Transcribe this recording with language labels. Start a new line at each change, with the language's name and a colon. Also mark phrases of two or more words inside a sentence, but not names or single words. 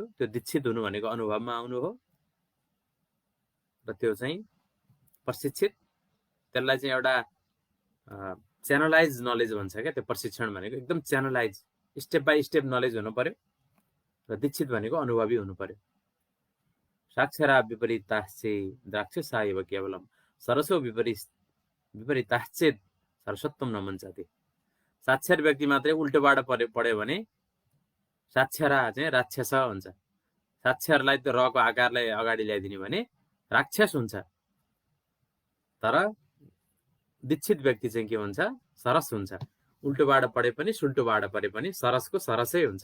Nepali: त्यो दीक्षित हुनु भनेको अनुभवमा आउनु हो र त्यो चाहिँ प्रशिक्षित, त्यसलाई चाहिँ एउटा
English: channelized knowledge
Nepali: भन्छ क्या। त्यो प्रशिक्षण भनेको एकदम
English: channelized, step by step knowledge
Nepali: हुनु पर्यो र दीक्षित भनेको अनुभवी हुनु पर्यो।
Sanskrit: साक्षरा विपरीताश्चे द्राक्षसायव केवलम सरसो विपरीताश्चेत सरसत्वम न मञ्चते।
Nepali: साक्षर व्यक्ति मात्रै उल्टोबाट पढ्यो भने साक्षरा चाहिँ राक्षस हुन्छ। साक्षरलाई त्यो रको आकारलाई अगाडि ल्याइदिने भने राक्षस हुन्छ। तर दीक्षित व्यक्ति चाहिँ के हुन्छ? सरस हुन्छ। उल्टोबाट पढे पनि सुल्टोबाट पढे पनि सरसको सरसै हुन्छ।